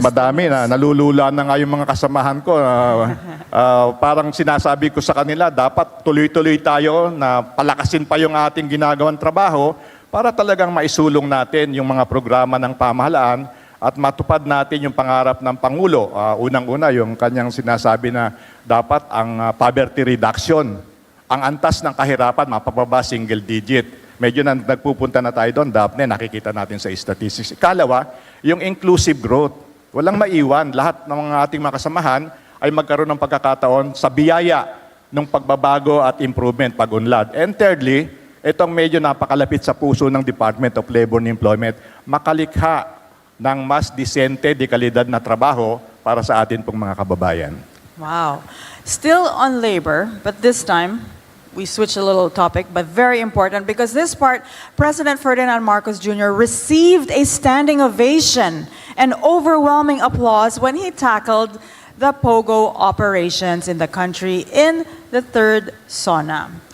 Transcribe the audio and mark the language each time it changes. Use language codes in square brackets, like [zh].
[tl] Yes, madami na. Nalulula na nga yung mga kasamahan ko. Parang sinasabi ko sa kanila, dapat tuloy-tuloy tayo na palakasin pa yung ating ginagawang trabaho para talagang maisulong natin yung mga programa ng pamahalaan at matupad natin yung pangarap ng Pangulo. Unang-una, yung kanyang sinasabi na dapat ang poverty reduction, ang antas ng kahirapan, mapababa single digit. Medyo nagpupunta na tayo doon, Daphne, nakikita natin sa statistics. Ikalawa, yung inclusive growth. Walang maiwan. Lahat ng mga ating mga kasamahan ay magkaroon ng pagkakataon sa biyaya ng pagbabago at improvement, pag-unlad. [en] And thirdly, [tl] itong medyo napakalapit sa puso ng Department of Labor and Employment, makalikha ng mas disente, de kalidad na trabaho para sa atin pong mga kababayan. [en] Wow. Still on labor, but this time, we switch a little topic, but very important because this part, President Ferdinand Marcos Jr. received a standing ovation and overwhelming applause when he tackled the POGO operations in the country in the third SONA.